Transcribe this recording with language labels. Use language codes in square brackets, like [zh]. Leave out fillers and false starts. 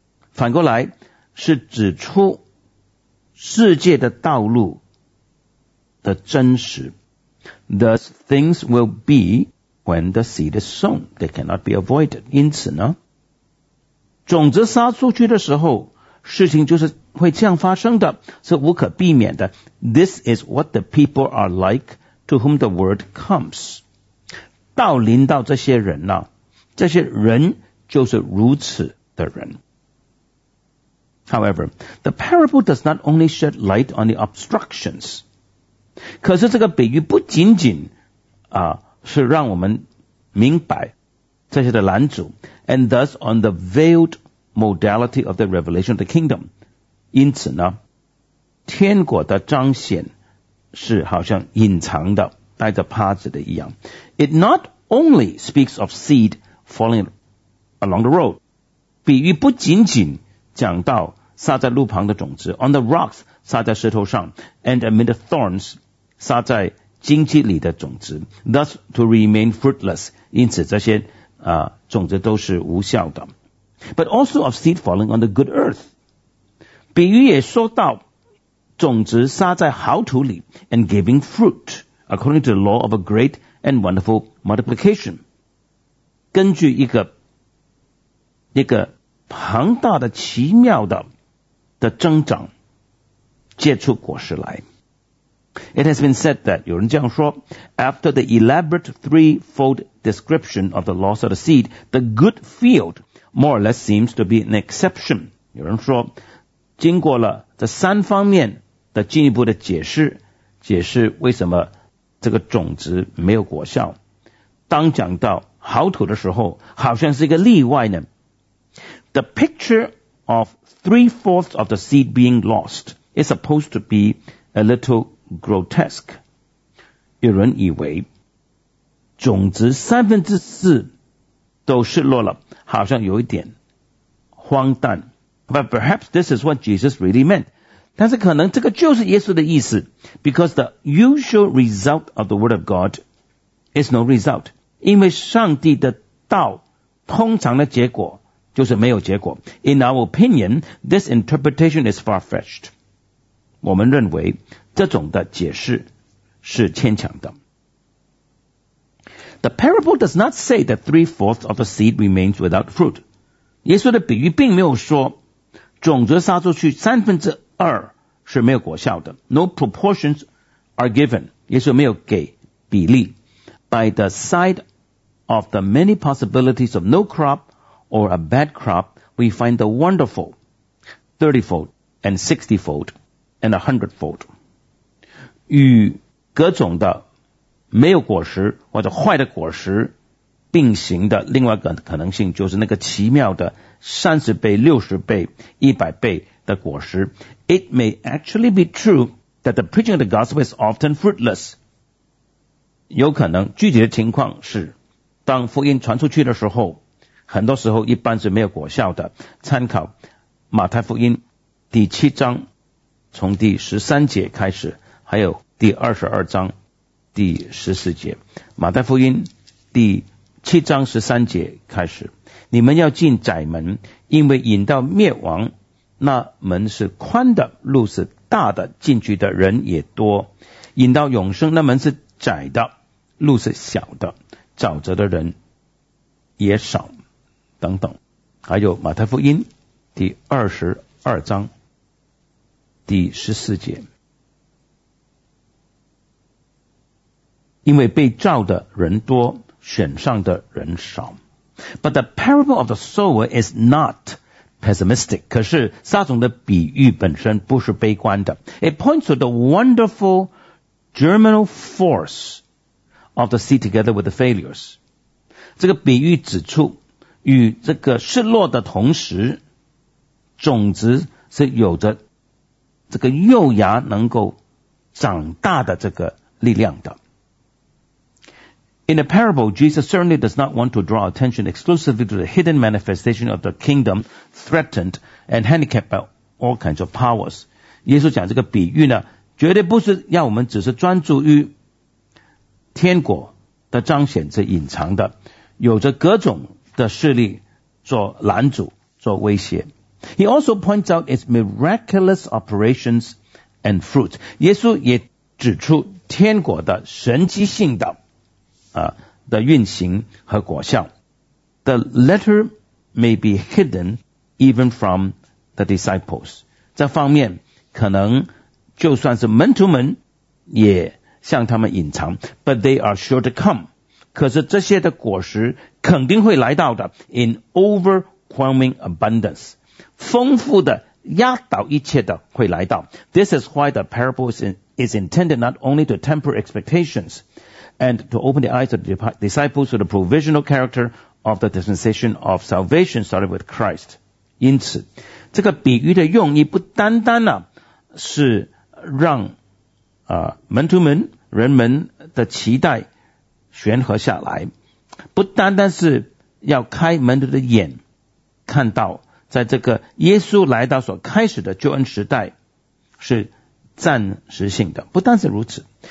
[zh] 反过来是指出世界的道路的真实。 [en] Thus things will be when the seed is sown, they cannot be avoided。 [zh] 因此呢，种子撒出去的时候，事情就是会这样发生的，是无可避免的。 [en] This is what the people are like to whom the word comes。 [zh] 道临到这些人呢，这些人就是如此的人。 [en] However, the parable does not only shed light on the obstructions. [zh] 可是这个比喻不仅仅啊是让我们明白这些的拦阻， [en] and thus on the veiled modality of the revelation of the kingdom. [zh] 因此呢，天国的彰显是好像隐藏的，带着帕子的一样。 [en] It not only speaks of seed falling along the road. [zh] 比喻不仅仅讲到撒在路旁的种子 [en] on the rocks [zh] 撒在石头上 [en] and amid the thorns [zh] 撒在荆棘里的种子 [en] thus to remain fruitless [zh] 因此这些种子都是无效的 [en] but also of seed falling on the good earth [zh] 比喻也说到种子撒在好土里 [en] and giving fruit according to the law of a great and wonderful multiplication [zh] 根据一个庞大的奇妙的增长结出果实来。 [en] It has been said that [zh] 有人这样说 [en] After the elaborate threefold description of the loss of the seed, the good field more or less seems to be an exception。 [zh] 有人说经过了这三方面的进一步的解释为什么这个种子没有果效，当讲到好土的时候好像是一个例外呢。 [en] The picture of three-fourths of the seed being lost is supposed to be a little grotesque. [zh] 有人以为种子三分之四都失落了，好像有一点荒诞。 [en] But perhaps this is what Jesus really meant. [zh] 但是可能这个就是耶稣的意思。 [en] Because the usual result of the word of God is no result. [zh] 因为上帝的道通常的结果就是没有结果。 [en] In our opinion, this interpretation is far-fetched. [zh] 我们认为这种的解释是牵强的。 [en] The parable does not say that three-fourths of the seed remains without fruit. [zh] 耶稣的比喻并没有说种子撒出去三分之二是没有果效的。 [en] No proportions are given. [zh] 耶稣没有给比例。 [en] By the side of the many possibilities of no crop,or a bad crop, we find the wonderful 30-fold and 60-fold and 100-fold. [zh] 与各种的没有果实或者坏的果实并行的另外一个可能性就是那个奇妙的30倍、60倍、100倍的果实。 [en] It may actually be true that the preaching of the gospel is often fruitless. [zh] 有可能具体的情况是，当福音传出去的时候，很多时候一般是没有果效的。参考马太福音第七章，从第十三节开始，还有第二十二章第十四节。马太福音第七章十三节开始，你们要进窄门，因为引到灭亡，那门是宽的，路是大的，进去的人也多；引到永生，那门是窄的，路是小的，找着的人也少。等等，还有马太福音第二十二章第十四节，因为被召的人多，选上的人少。 [en] But the parable of the sower is not pessimistic. [zh] 可是撒种的比喻本身不是悲观的。 [en] It points to the wonderful germinal force of the seed together with the failures. [zh] 这个比喻指出，与这个失落的同时，种子是有着这个幼芽能够长大的这个力量的。 [en] In the parable, Jesus certainly does not want to draw attention exclusively to the hidden manifestation of the kingdom threatened and handicapped by all kinds of powers. [zh] 耶稣讲这个比喻呢，绝对不是要我们只是专注于天国的彰显，是隐藏的，有着各种的势力做拦阻，做威胁。 [en] He also points out its miraculous operations and fruit. [zh] 耶稣也指出天国的神迹性的的运行和果效。 [en] The letter may be hidden even from the disciples. [zh] 这方面可能就算是门徒们也向他们隐藏。 [en] But they are sure to come. [zh] 可是这些的果实肯定会来到的。 [en] In overwhelming abundance. [zh] 丰富的压倒一切的会来到。 [en] This is why the parable is intended not only to temper expectations,and to open the eyes of the disciples to the provisional character of the dispensation of salvation started with Christ. [zh] 因此，这个比喻的用意不单单呢、是让门徒们人们的期待悬合下来，不单单是要开门徒的眼，看到在这个耶稣来到所开始的救恩时代是暂时性的，不单是如此。